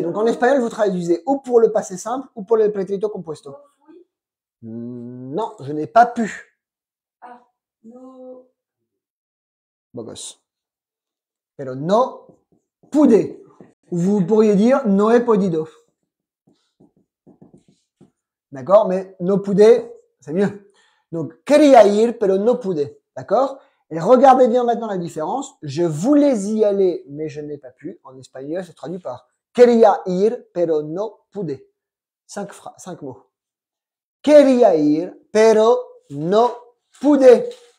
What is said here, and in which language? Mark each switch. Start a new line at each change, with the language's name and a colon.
French: Donc en espagnol, vous traduisez ou pour le passé simple ou pour le pretérito compuesto. Non, je n'ai pas pu.
Spanish: Ah, no.
French: Bon gosse.
Spanish: Pero no pude.
French: Vous pourriez dire
Spanish: no he podido.
French: D'accord? Mais
Spanish: no pude,
French: c'est mieux. Donc,
Spanish: quería ir, pero no pude.
French: D'accord? Et regardez bien maintenant la différence. Je voulais y aller, mais je n'ai pas pu. En espagnol, c'est traduit par
Spanish: quería ir, pero no pude.
French: 5 mots.
Spanish: Quería ir, pero no pude.